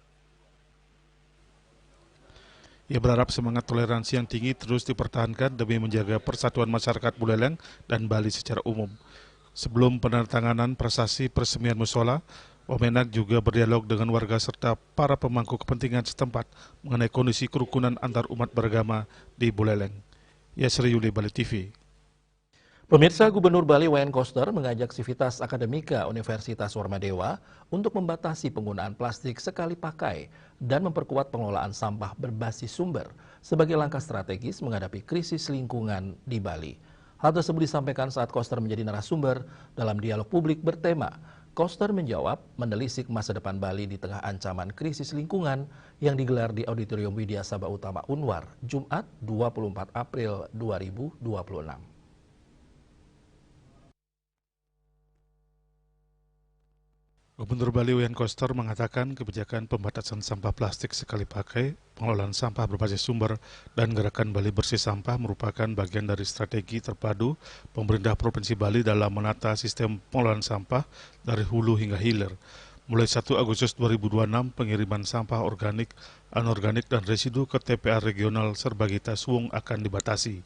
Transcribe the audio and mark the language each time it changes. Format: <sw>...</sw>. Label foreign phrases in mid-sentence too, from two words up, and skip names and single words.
<id>Ia berharap semangat toleransi yang tinggi terus dipertahankan demi menjaga persatuan masyarakat Buleleng dan Bali secara umum. Sebelum penandatanganan prasasti peresmian musola, Wamenak juga berdialog dengan warga serta para pemangku kepentingan setempat mengenai kondisi kerukunan antar umat beragama di Buleleng. Yasri Yuli, Bali TV. Pemirsa, Gubernur Bali Wayan Koster mengajak Sivitas Akademika Universitas Warmadewa untuk membatasi penggunaan plastik sekali pakai dan memperkuat pengelolaan sampah berbasis sumber sebagai langkah strategis menghadapi krisis lingkungan di Bali. Hal tersebut disampaikan saat Koster menjadi narasumber dalam dialog publik bertema Koster menjawab menelisik masa depan Bali di tengah ancaman krisis lingkungan yang digelar di Auditorium Widya Sabah Utama Unwar, Jumat 24 April 2026. Gubernur Bali Wayan Koster mengatakan kebijakan pembatasan sampah plastik sekali pakai, pengelolaan sampah berbasis sumber, dan gerakan Bali Bersih Sampah merupakan bagian dari strategi terpadu pemerintah Provinsi Bali dalam menata sistem pengelolaan sampah dari hulu hingga hilir. Mulai 1 Agustus 2026, pengiriman sampah organik, anorganik, dan residu ke TPA Regional Serbagita Suwung akan dibatasi.</id>